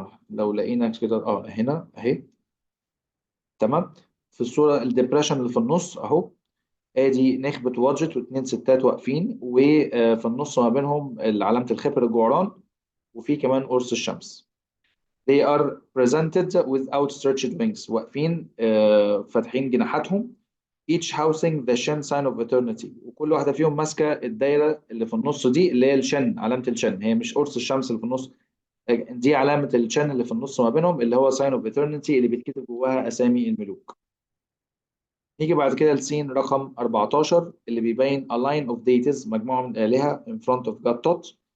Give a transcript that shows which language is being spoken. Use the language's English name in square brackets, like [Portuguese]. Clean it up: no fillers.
[Arabic] لو لقينا كده هنا اهي، تمام. في الصورة الدبريشن اللي في النص اهو، ادي نخبة وادجت واتنين ستات واقفين، وفي النص ما بينهم علامة الخبر الجعران، وفي كمان قرص الشمس. [English] They are presented with outstretched wings، [Arabic] واقفين فاتحين جناحاتهم. [English] each housing the Shen sign of eternity، [Arabic] وكل واحدة فيهم ماسكة الدايرة اللي في النص دي اللي هي الشن، علامة الشن، هي مش قرص الشمس اللي في النص، دي علامة الشن اللي في النص ما بينهم اللي هو [English] sign of eternity [Arabic] اللي بيتكتب جواها أسامي الملوك. نيجي بعد كده لسين رقم 14 اللي بيبين [English] a line of deities، [Arabic] مجموعة من الآلهة [English] in front of God Tot.